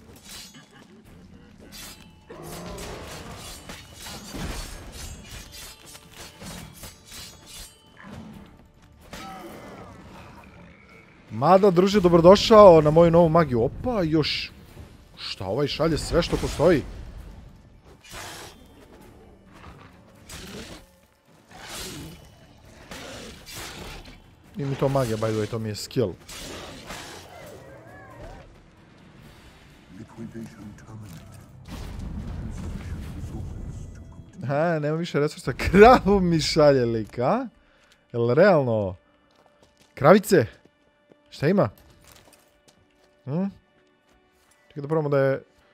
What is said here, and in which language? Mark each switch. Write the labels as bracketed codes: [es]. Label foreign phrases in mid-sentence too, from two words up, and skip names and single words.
[sr] Mada, druže, dobrodošao na moju novu magiju. Opa, još... Šta ovaj šalje? Sve što postoji. Nije mi to magija, [en] by the way, [sr] to mi je skill. Nema više resursa. Kravu mi šalje lik, a? Jel realno? Kravice? Šta ima? Čekaj da probamo da je...